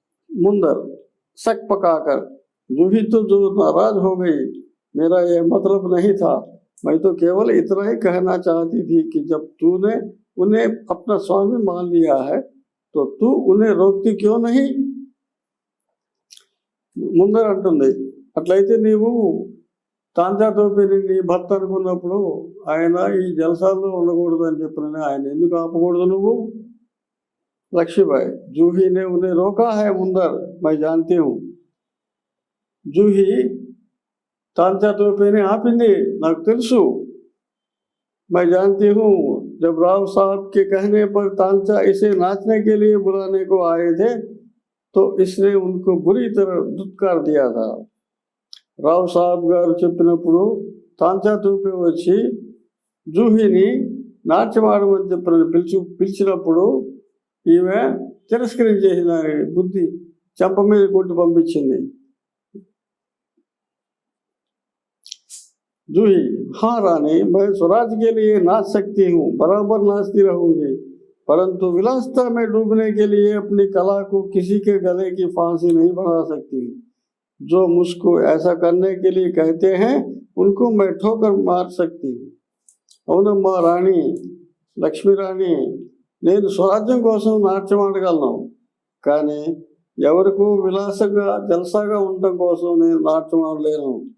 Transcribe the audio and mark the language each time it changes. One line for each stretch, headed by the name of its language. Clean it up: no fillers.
Hindi: मुंदर, शक पकाकर, जूही तो जो नाराज हो गई, मेरा यह मतलब नहीं था. मैं तो केवल इतना ही कहना चाहती थी कि जब तूने उन्हें अपना स्वामी मान लिया है तो तू उन्हें रोकती क्यों नहीं.
Telugu: ముందర అంటుంది, అట్లయితే నీవు తాంచా తోపేని నీ భర్త అనుకున్నప్పుడు ఆయన ఈ జలసాల్లో ఉండకూడదు అని చెప్పిన ఆయన ఎందుకు ఆపకూడదు నువ్వు.
Hindi: लक्ष्मीबाई, जूही ने उन्हें रोका है मुंदर, मैं जानती हूँ. जूही तांचा तोपे ने आपिंदी,
Telugu: నాకు తెలుసు.
Hindi: मैं जानती हूँ, जब राव साहब के कहने पर तांचा इसे नाचने के लिए बुलाने को आए थे तो इसने उनको बुरी तरह दुत्कार दिया था.
Telugu: రావ్ సాహబ్ గారు చెప్పినప్పుడు తాంచా తోపే వచ్చి జూహీని నాట్యమాడమని చెప్పిన పిలిచినప్పుడు ఈమె తిరస్కరించేసిన బుద్ధి చెంప మీద కొట్టి పంపించింది.
Hindi: जूही, हाँ रानी, मैं स्वराज के लिए नाच सकती हूँ, बराबर नाचती रहूंगी, परंतु विलासिता में डूबने के लिए अपनी कला को किसी के गले की फांसी नहीं बना सकती। जो मुझको ऐसा करने के लिए कहते हैं उनको मैं ठोकर मार सकती हूँ.
Telugu: అవునమ్మా రాణి, లక్ష్మీ రాణి, నేను స్వరాజ్యం కోసం నాట్యం ఆడగలను, కానీ ఎవరికో విలాసంగా జల్సాగా ఉండటం కోసం నేను నాట్యం ఆడలేను.